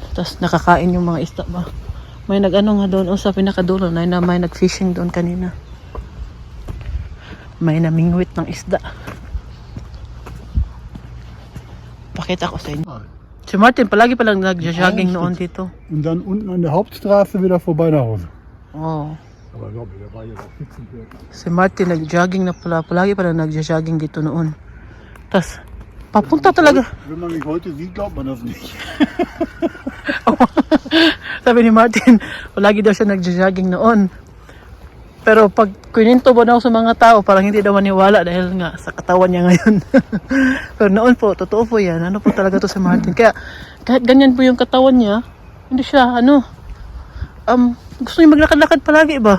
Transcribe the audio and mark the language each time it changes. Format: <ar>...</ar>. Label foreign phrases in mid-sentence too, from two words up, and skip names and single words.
<tl>Tapos nakakain yung mga isda ba. May nag-ano nga doon, o sa pinakadulo na may nag-fishing doon kanina. May namingwit ng isda. Pakita ko sa inyo. Si Martin palagi palang nag-jogging noon dito.</tl> <de>Und dann unten an der Hauptstraße wieder vorbei nach Hause. Oh. Aber glaube ich, der war jetzt auch 14 Uhr.</de> <tl>Si Martin nag-jogging na pala. Palagi palang nag-jogging dito noon. Tapos, papunta talaga.</tl> <de>Wenn man mich heute sieht, glaubt man das nicht.</de> <tl>Sabi ni Martin, palagi daw siya nag-jogging noon. Pero pag kininto ba daw sa mga tao, parang hindi daw maniwala dahil nga sa katawan niya ngayon. Pero noon po, totoo po yan. Ano po talaga to si Martin. Kaya kahit ganyan po yung katawan niya, hindi siya, gusto niya maglakad-lakad palagi ba?</tl>